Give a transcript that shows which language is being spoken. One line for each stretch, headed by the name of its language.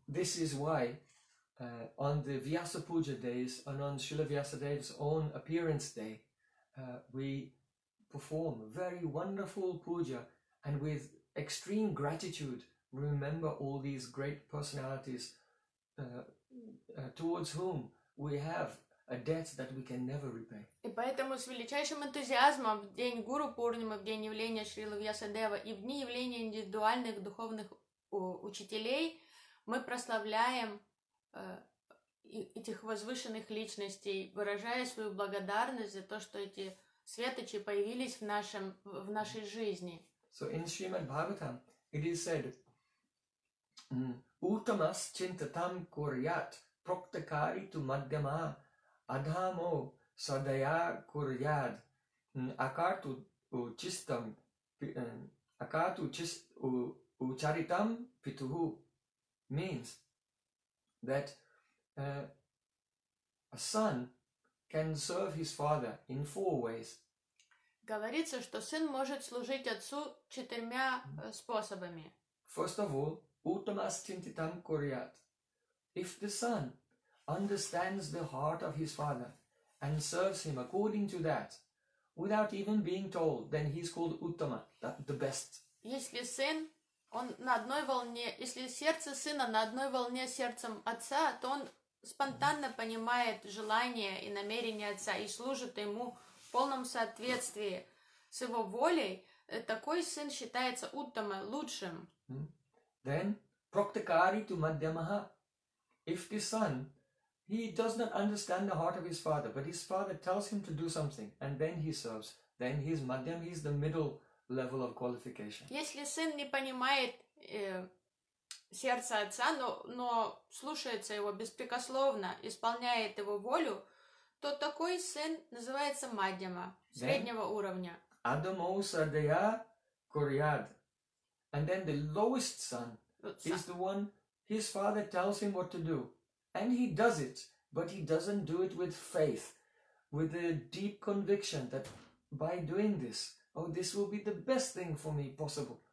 English: And this is why on the Vyasa Puja days and on Srila Vyasadeva's own appearance day, we perform very wonderful puja and with extreme gratitude remember all these great personalities towards whom we have a debt that we can never repay.
Russian: И поэтому с величайшим энтузиазмом в день Гуру Пурнимы, в день явления Шрилы Вьясадева и в дни явления индивидуальных духовных учителей мы прославляем этих возвышенных личностей, выражая свою благодарность за то, что эти светочи появились в нашей жизни.
English: So in Srimad Bhagavatam it is said,
Sanskrit: Utamas chintatam kuryat proktakari tu madhyama adhamo sadaya kuryad akartu chistam akartu charitam pituhu,
English: means that a son can serve his father in four ways.
Russian: Говорится, что сын может служить отцу четырьмя способами.
English: First of all,
Sanskrit: utamas chintitam kuryat.
English: If the son understands the heart of his father and serves him according to that, without even being told, then he is called uttama, the best.
Russian: Если сын, он на одной волне, если сердце сына на одной волне с сердцем отца, то он спонтанно понимает желание и намерение отца и служит ему в полном соответствии с его волей, такой сын считается уттама, лучшим.
English: Then,
Sanskrit: praktikari tu madhyamaha.
English: If the son, he does not understand the heart of his father, but his father tells him to do something, and then he serves, then he is madhyam, he is the middle level of qualification.
Russian: Если сын не понимает сердце отца, но слушается его беспрекословно, исполняет его волю, то такой сын называется мадьяма, среднего
English: then,
Russian: уровня.
Sanskrit: Адамо садая курьяд.
English: And then the lowest son is the one his father tells him what to do. And he does it, but he doesn't do it with faith, with a deep conviction that by doing this, oh, this will be the best thing for me possible.